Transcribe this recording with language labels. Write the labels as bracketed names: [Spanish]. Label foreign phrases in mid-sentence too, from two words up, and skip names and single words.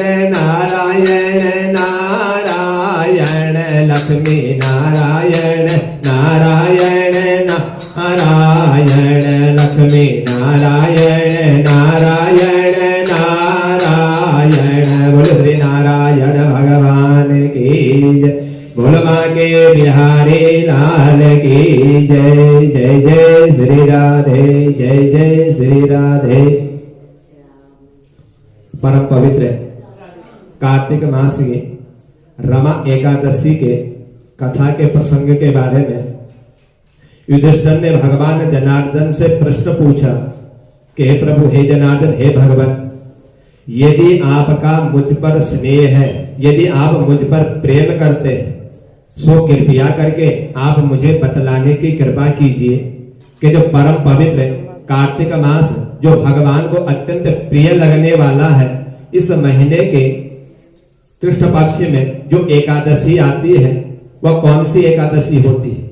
[Hindi] नारायण नारायण, लक्ष्मी नारायण नारायण नारायण, लक्ष्मी नारायण नारायण नारायण, बोल श्री नारायण भगवान की जय, बोल माँ के बिहारी लाल की जय। जय जय श्री राधे, जय जय श्री राधे। परम पवित्र कार्तिक मास की रमा एकादशी के कथा के प्रसंग के बारे में युधिष्ठिर ने भगवान जनार्दन से प्रश्न पूछा कि हे प्रभु, हे जनार्दन, हे भगवान, यदि आपका मुझ पर स्नेह है, यदि आप मुझ पर प्रेम करते हैं, सो कृपया करके आप मुझे बतलाने की कृपा कीजिए कि जो परम पवित्र कार्तिक मास, जो भगवान को अत्यंत प्रिय लगने वाला है, इस महीने के कृष्ण पक्ष में जो एकादशी आती है, वह कौन सी एकादशी होती है?